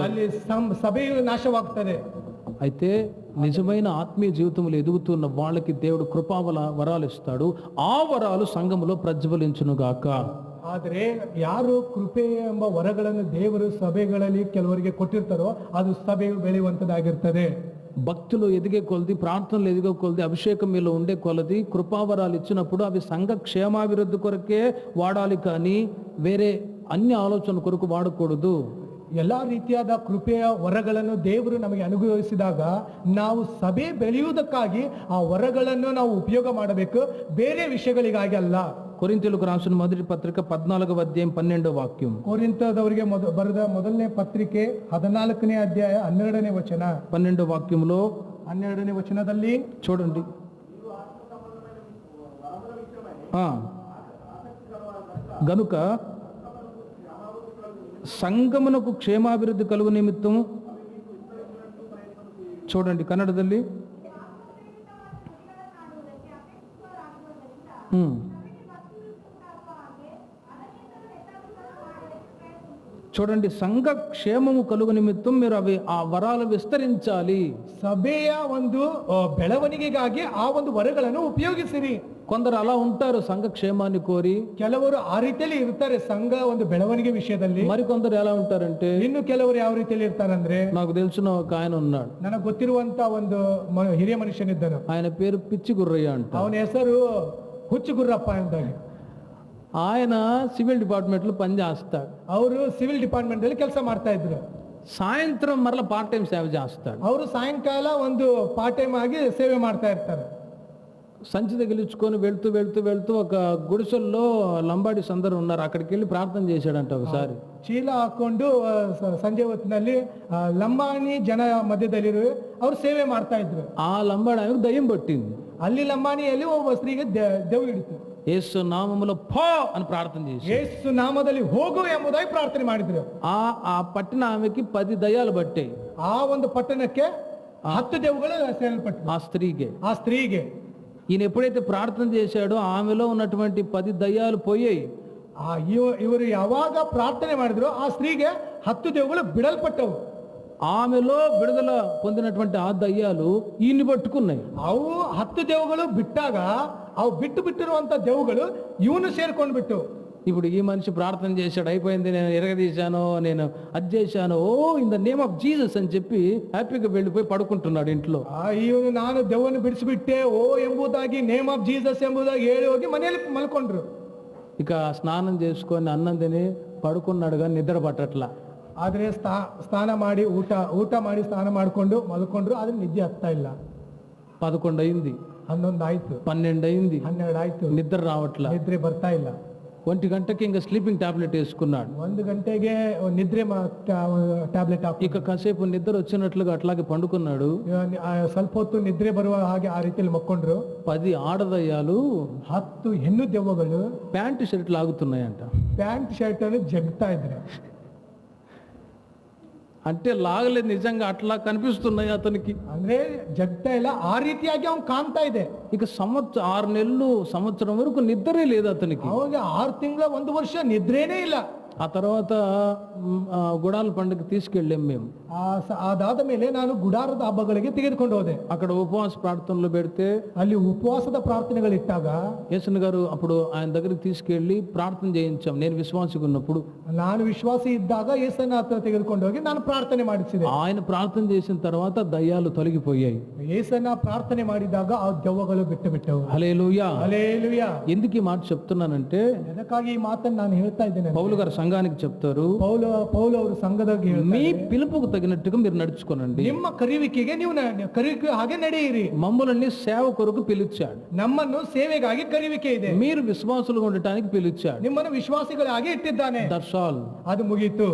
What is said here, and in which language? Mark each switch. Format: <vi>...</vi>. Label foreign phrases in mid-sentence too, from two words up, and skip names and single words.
<kn>ಅಲ್ಲಿ ಸಭೆಯು ನಾಶವಾಗ್ತದೆ.</kn> <te>అయితే నిజమైన ఆత్మీయ జీవితంలో ఎదుగుతున్న వాళ్ళకి దేవుడు వరాలు ఇస్తాడు. ఆ వరాలు సంఘములో ప్రజ్వలించునుగాక.</te> <kn>ಆದರೆ ಯಾರು ಕೃಪೆ ಎಂಬ ವರಗಳನ್ನು ದೇವರು ಸಭೆಗಳಲ್ಲಿ ಕೆಲವರಿಗೆ ಕೊಟ್ಟಿರ್ತಾರೋ ಅದು ಸಭೆಯು ಬೆಳೆಯುವಂತದ್ದಾಗಿರ್ತದೆ.</kn> <te>భక్తులు ఎదిగే కొలది, ప్రార్థనలు ఎదిగే కొలది, అభిషేకం మీలో ఉండే కొలది కృపావరాలు ఇచ్చినప్పుడు అవి సంఘ క్షేమాభివృద్ధి కొరకే వాడాలి, కానీ వేరే అన్ని ఆలోచన కొరకు వాడకూడదు.</te> <kn>ಎಲ್ಲಾ ರೀತಿಯಾದ ಕೃಪೆಯ ವರಗಳನ್ನು ದೇವರು ನಮಗೆ ಅನುಗ್ರಹಿಸಿದಾಗ ನಾವು ಸಭೆ ಬೆಳೆಯುವುದಕ್ಕಾಗಿ ಆ ವರಗಳನ್ನು ನಾವು ಉಪಯೋಗ ಮಾಡಬೇಕು, ಬೇರೆ ವಿಷಯಗಳಿಗಾಗಿ ಅಲ್ಲ.</kn> <te>కొరింథీయులకు రాసిన మొదటి పత్రిక 14వ అధ్యాయం 12వ వాక్యం.</te> <kn>ಕೊರಿಂಥದವರಿಗೆ ಬರೆದ ಮೊದಲನೇ ಪತ್ರಿಕೆ 14ನೇ ಅಧ್ಯಾಯ 12ನೇ ವಚನ.</kn> <te>12వ వాక్యంలో</te> <kn>12ನೇ ವಚನದಲ್ಲಿ</kn> <te>చూడండి, గనుక సంఘమునకు క్షేమాభివృద్ధి కలుగు నిమిత్తం, చూడండి కన్నడದಲ್ಲಿ, చూడండి, సంఘ క్షేమము కలుగు నిమిత్తం మీరు అవి ఆ వరాలు విస్తరించాలి.</te> <kn>ಸಭೆಯ ಒಂದು ಬೆಳವಣಿಗೆಗಾಗಿ ಆ ಒಂದು ವರಗಳನ್ನು ಉಪಯೋಗಿಸಿರಿ.</kn> <te>కొందరు అలా ఉంటారు సంఘ క్షేమాన్ని కోరి.</te> <kn>ಕೆಲವರು ಆ ರೀತಿಯಲ್ಲಿ ಇರ್ತಾರೆ ಸಂಘ ಒಂದು ಬೆಳವಣಿಗೆ ವಿಷಯದಲ್ಲಿ.</kn> <te>మరికొందరు ఎలా ఉంటారంటే,</te> <kn>ಇನ್ನು ಕೆಲವರು ಯಾವ ರೀತಿಯಲ್ಲಿ ಇರ್ತಾರಂದ್ರೆ,</kn> <te>నాకు తెలిసిన ఒక ఆయన ఉన్నాడు,</te> <kn>ನನಗೆ ಗೊತ್ತಿರುವಂತ ಒಂದು ಹಿರಿಯ ಮನುಷ್ಯನಿದ್ದನು.</kn> <te>ఆయన పేరు పిచ్చి గుర్రయ్య అంట.</te> <kn>ಅವನ ಹೆಸರು ಹುಚ್ಚು ಗುರ್ರಪ್ಪ ಅಂತಾಗಿ.</kn> <te>ఆయన</te> <en>civil department</en> <te>లో పని చేస్తాడు.</te> <kn>ಅವರು</kn> <en>civil department</en> <kn>ಅಲ್ಲಿ ಕೆಲಸ ಮಾಡ್ತಾ ಇದ್ರು.</kn> <te>సాయంత్రం మరలా</te> <en>part time</en> <te>సేవ చేస్తాడు.</te> <kn>ಅವರು ಸಾಯಂಕಾಲ ಒಂದು</kn> <en>part time</en> <kn>ಆಗಿ ಸೇವೆ ಮಾಡ್ತಾ ಇರ್ತಾರೆ.</kn> <te>సంచి తగిలించుకొని వెళ్తూ వెళ్తూ వెళ్తూ ఒక గుడిసెల్లో లంబాడి సందరు ఉన్నారు, అక్కడికి వెళ్ళి ప్రార్థన చేశాడంట ఒకసారి.</te> <kn>ಚೀಲ ಹಾಕೊಂಡು ಸಂಜೆ ಹೊತ್ತಿನಲ್ಲಿ ಲಂಬಾಣಿ ಜನ ಮಧ್ಯದಲ್ಲಿ ಅವರು ಸೇವೆ ಮಾಡ್ತಾ ಇದ್ರು.</kn> <te>ఆ లంబాడి ఆమెకు దయ్యం పట్టింది.</te> <kn>ಅಲ್ಲಿ ಲಂಬಾಣಿಯಲ್ಲಿ ಒಬ್ಬ ಸ್ತ್ರೀಗೆ ದೆವ್ವ ಹಿಡಿತು.</kn> <te>యేసు నామములో పో అని ప్రార్థన చేసి,</te> <kn>ಯೇಸು ನಾಮದಲ್ಲಿ ಹೋಗು ಎಂಬುದಾಗಿ ಪ್ರಾರ್ಥನೆ ಮಾಡಿದ್ರು.</kn> <te>ఆ పట్టిన ఆమెకి 10 దయ్యాలు పట్టాయి.</te> <kn>ಆ ಒಂದು ಪಟ್ಟಣಕ್ಕೆ 10 ದೆವ್ವಗಳು ಸೇರಲ್ಪಟ್ಟು</kn> <te>ఆ</te> <kn>ಸ್ತ್ರೀಗೆ.</kn> <te>ఈయన ఎప్పుడైతే ప్రార్థన చేశాడో ఆమెలో ఉన్నటువంటి 10 దయ్యాలు పోయాయి.</te> <kn>ಇವರು ಯಾವಾಗ ಪ್ರಾರ್ಥನೆ ಮಾಡಿದ್ರು ಆ ಸ್ತ್ರೀಗೆ 10 ದೆವ್ವಗಳು ಬಿಡಲ್ಪಟ್ಟವು.</kn> <te>ఆమెలో విడుదల పొందినటువంటి ఆ దయ్యాలు ఈయన్ని పట్టుకున్నాయి.</te> <kn>ಅವು 10 దెవ్వಗಳು బిట్టాಗ అవి బిట్టిరుವಂತ దెవ్వಗಳು ಇವನು ಸೇರ್ಕೊಂಡು ಬಿಟ್ಟು,</kn> <te>ఇప్పుడు ఈ మనిషి ప్రార్థన చేశాడు, అయిపోయింది, నేను ఎరగదీశాను, నేను అది చేశాను, ఓ</te> <en>in the name of Jesus</en> <te>అని చెప్పి హ్యాపీగా వెళ్ళిపోయి పడుకుంటున్నాడు ఇంట్లో.</te> <kn>ಇವನು ನಾನು ದೆವ್ವನ್ನು ಬಿಡಿಸಿಬಿಟ್ಟೆ ಓ ಎಂಬುದಾಗಿ</kn> <en>name of Jesus</en> <kn>ಎಂಬುದಾಗಿ ಹೇಳಿ ಹೋಗಿ ಮನೆಯಲ್ಲಿ ಮಲ್ಕೊಂಡ್ರು.</kn> <te>ఇక స్నానం చేసుకొని అన్నం తిని పడుకున్నాడు, కానీ నిద్ర పట్టట్లా.</te> <kn>ಆದ್ರೆ ಸ್ನಾನ ಮಾಡಿ ಊಟ ಮಾಡಿ ಸ್ನಾನ ಮಾಡಿಕೊಂಡು ಮಲ್ಕೊಂಡ್ರು, ಆದ್ರೆ ನಿದ್ದೆ ಆಗ್ತಾ ಇಲ್ಲ.</kn> <te>11 అయింది,</te> <kn>11 ಆಯ್ತು,</kn> <te>12 అయింది,</te> <kn>12 ಆಯ್ತು,</kn> <te>నిద్ర రావట్లా.</te> <kn>నిద్ర ಬರ್ತಾ ಇಲ್ಲ.</kn> <te>1 గంటకి ఇంకా</te> <en>sleeping tablet</en> <te>వేసుకున్నాడు.</te> <kn>1 గంటೆಗೆ నిద్ర టాబ్ಲೆಟ್ ಹಾಕಿ</kn> <te>ఇక కాసేపు నిద్ర వచ్చినట్లుగా అట్లాగే పండుకున్నాడు.</te> <kn>ಸ್ವಲ್ಪ ಹೊತ್ತು ನಿದ್ರೆ ಬರುವ ಹಾಗೆ ಆ ರೀತಿಯಲ್ಲಿ ಮಕ್ಕೊಂಡ್ರು.</kn> <te>10 ఆడదయ్యాలు</te> <kn>10 ಹೆಣ್ಣು ದೆವ್ವಗಳು</kn> <en>pant shirt</en> <te>లాగుతున్నాయంట.</te> <en>pant shirt</en> <kn>ಅನ್ನು ಜಗ್ತಾ ಇದ್ರೆ,</kn> <te>అంటే లాగలేదు, నిజంగా అట్లా కనిపిస్తున్నాయి అతనికి.</te> <kn>ಅಂದ್ರೆ ಜಗ್ತಾ ಇಲ್ಲ, ಆ ರೀತಿಯಾಗಿ ಅವ್ನು ಕಾಣ್ತಾ ಇದೆ.</kn> <te>ఇక 6 నెలలు సంవత్సరం వరకు నిద్రే లేదు అతనికి.</te> <kn>ಅವಾಗ 6 ತಿಂಗಳ 1 ವರ್ಷ ನಿದ್ರೇನೇ ಇಲ್ಲ.</kn> <te>ఆ తర్వాత గుడాల పండుగ తీసుకెళ్ళాం మేము.</te> <kn>ಅದಾದ ಮೇಲೆ ನಾನು ಗುಡಾರದ ಹಬ್ಬಗಳಿಗೆ ತೆಗೆದುಕೊಂಡು ಹೋದೆ.</kn> <te>అక్కడ ఉపవాస ప్రార్థనలు పెడితే</te> <kn>ಅಲ್ಲಿ ಉಪವಾಸದ ಪ್ರಾರ್ಥನೆಗಳಿಟ್ಟಾಗ</kn> <te>యేసన్ గారు అప్పుడు ఆయన దగ్గరికి తీసుకెళ్ళి ప్రార్థన చేయించాం. నేను విశ్వాసిగా ఉన్నప్పుడు</te> <kn>ನಾನು ವಿಶ್ವಾಸಿ ಇದ್ದಾಗ ಯೇಸನ್ನ ಹತ್ರ ತೆಗೆದುಕೊಂಡು ಹೋಗಿ ನಾನು ಪ್ರಾರ್ಥನೆ ಮಾಡಿಸಿದೆ.</kn> <te>ఆయన ప్రార్థన చేసిన తర్వాత దయ్యాలు తొలగిపోయాయి.</te> <kn>ಯೇಸನ್ನ ಪ್ರಾರ್ಥನೆ ಮಾಡಿದಾಗ ಆ ದೆವ್ವಗಳು ಬಿಟ್ಟು ಬಿಟ್ಟವು.</kn> <te>హల్లెలూయా.</te> <kn>ಹಲ್ಲೆಲೂಯಾ.</kn> <te>ఎందుకు ఈ మాట చెప్తున్నానంటే</te> <kn>ಅದಕ್ಕಾಗಿ ಈ ಮಾತನ್ನು ನಾನು ಹೇಳ್ತಾ ಇದ್ದೇನೆ.</kn> <te>పౌలు గారు సంఘానికి చెప్తారు,</te> <kn>ಪೌಲ ಅವರು ಸಂಘದಾಗಿ</kn> <te>మీ పిలుపుకు తగినట్టుగా మీరు నడుచుకోనండి.</te> <kn>ನಿಮ್ಮ ಕರೆಯುವಿಕೆಗೆ ನೀವು ಕರೆಯುವಿಕೆ ಹಾಗೆ ನಡೆಯಿರಿ.</kn> <te>మమ్మల్ని సేవ కొరకు పిలిచాడు.</te> <kn>ನಮ್ಮನ್ನು ಸೇವೆಗಾಗಿ ಕರೆಯುವಿಕೆ ಇದೆ.</kn> <te>మీరు విశ్వాసులుగా ఉండటానికి పిలిచాడు.</te> <kn>ನಿಮ್ಮನ್ನು ವಿಶ್ವಾಸಿಗಳಾಗಿ ಇಟ್ಟಿದ್ದಾನೆ.</kn> <en>That's all.</en> <kn>ಅದು ಮುಗೀತು.</kn>